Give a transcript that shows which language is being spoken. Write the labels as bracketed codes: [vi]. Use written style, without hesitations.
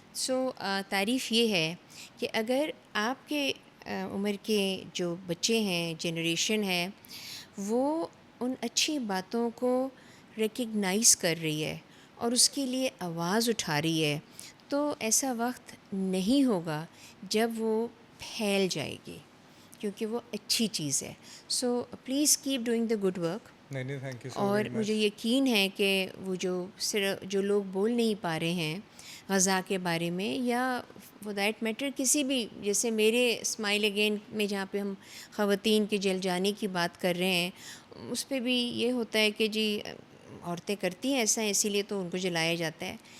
[ur] سو تعریف یہ ہے کہ اگر آپ کے عمر کے جو بچے ہیں, جنریشن ہے, وہ ان اچھی باتوں کو ریکگنائز کر رہی ہے اور اس کے لیے آواز اٹھا رہی ہے, تو ایسا وقت نہیں ہوگا جب وہ پھیل جائے گی, کیونکہ وہ اچھی چیز ہے. [en] So please keep doing the good work. نہیں thank you so [ur] اور [en] Very much. [ur] مجھے یقین ہے کہ وہ جو لوگ بول نہیں پا رہے ہیں غزہ کے بارے میں, یا [en] for that matter [ur] کسی بھی, جیسے میرے اسمائل اگین میں جہاں پہ ہم خواتین کے جل جانے کی بات کر رہے ہیں, اس پہ بھی یہ ہوتا ہے کہ جی عورتیں کرتی ہیں ایسا, اسی لیے تو ان کو جلایا جاتا ہے.